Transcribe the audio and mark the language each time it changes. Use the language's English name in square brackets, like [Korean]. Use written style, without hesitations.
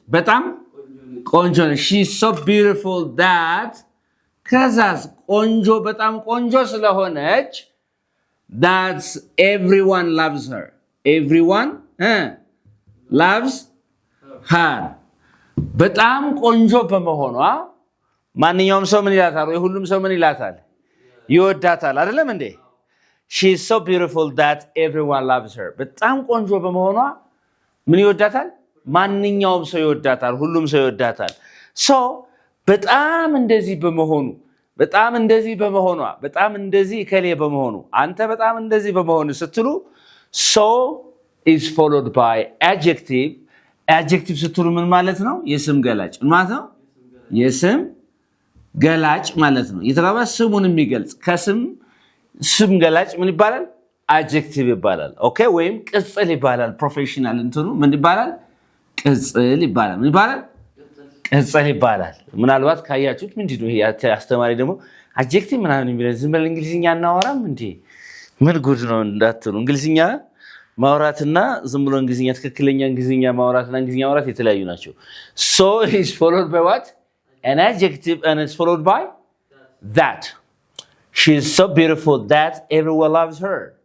[Amharic] በጣም ቆንጆ ነች። [English] She is so beautiful that [Amharic] ከዛስ ቆንጆ በጣም ቆንጆ ስለሆነች [English] that everyone loves her. Everyone loves her. [Amharic] በጣም ቆንጆ በመሆኗ ማንኛውም ሰው ምን ይላታል? ወይ ሁሉም ሰው ምን ይላታል? ይወዳታል አይደለም እንዴ? [English] She is so beautiful that everyone loves her. [Amharic] በጣም ቆንጆ በመሆኗ ምን ይወዳታል? ማንኛውም ሰው ይወዳታል፣ ሁሉም ሰው ይወዳታል። so በጣም እንደዚህ በመሆኑ በጣም እንደዚህ ከሌ በመሆኑ አንተ በጣም እንደዚህ በመሆኑ ስትሉ [English] so is followed by adjective. [Amharic] adjective ስትሉ ምን ማለት ነው? የስም ገላጭ ማለት ነው። የስም ገላጭ ማለት ነው። የተባለ ስሙን የሚገልጽ ከስም ስም ገላጭ ምን ይባላል? adjective ይባላል። ኦኬ ወይም ቅጽል ይባላል። ፕሮፌሽናል እንትኑ ምን ይባላል? ቅጽል ይባላል። ምን ይባላል? ቅጽል ይባላል። ምናልባት ካያችሁት ምንድነው ይሄ አስተማሪ ደግሞ adjective ምናምን የሚለው ዝም ብለን እንግሊዝኛ እናወራም እንዴ? ምን ጉድ ነው እንዳትሉ። እንግሊዝኛ ማውራትና ዝም ብሎ እንግሊዝኛ ትክክለኛ እንግሊዝኛ ማውራትና እንግሊዝኛ ማውራት የተለያዩ ናቸው። [English] so is followed by what? an adjective, and it's followed by that. She is so beautiful that everyone loves her.